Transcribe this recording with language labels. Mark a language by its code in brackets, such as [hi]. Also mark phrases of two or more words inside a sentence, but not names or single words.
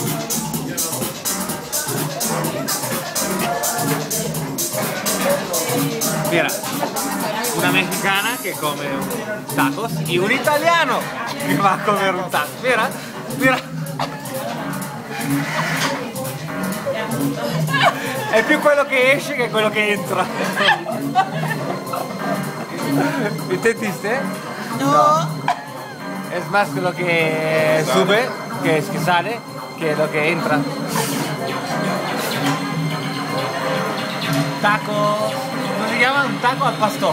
[es] Mira, una mexicana [it] che come un tacos e un italiano che va a [es] comer un tacos. Mira, mira. [it] È più quello che esce che quello che entra. [es] ¿Entendiste? No. Es más lo que sube, que sale, que lo que entra. Taco, ¿cómo se llama? Un taco al pastor.